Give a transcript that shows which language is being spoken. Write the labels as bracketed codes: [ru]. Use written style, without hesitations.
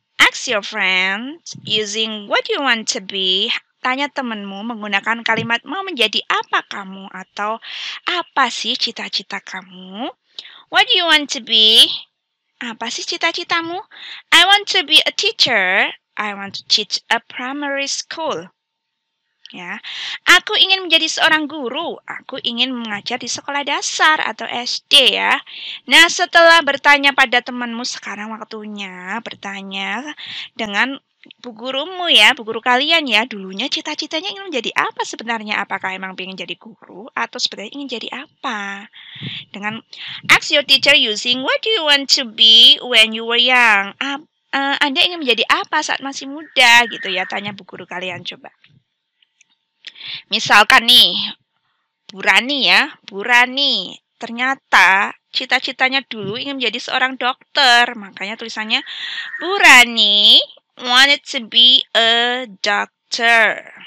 [en] Ask your friend using what you want to be. [id] Tanya temanmu menggunakan kalimat mau menjadi apa kamu atau apa sih cita-cita kamu? [en] What do you want to be? [id] Apa sih cita-citamu? [en] I want to be a teacher. I want to teach a primary school. [id] Ya, aku ingin menjadi seorang guru. Aku ingin mengajar di sekolah dasar atau SD ya. Nah, setelah bertanya pada temanmu, sekarang waktunya bertanya dengan bu gurumu ya, bu guru kalian ya. Dulunya cita-citanya ingin menjadi apa sebenarnya? Apakah emang ingin jadi guru atau sebenarnya ingin jadi apa? Dengan [en] ask your teacher using what do you want to be when you were young? [id] Anda ingin menjadi apa saat masih muda gitu ya? Tanya bu guru kalian coba. Misalkan nih, Bu Rani ya, Bu Rani ternyata cita-citanya dulu ingin menjadi seorang dokter. Makanya tulisannya Bu Rani [en] wanted to be a doctor.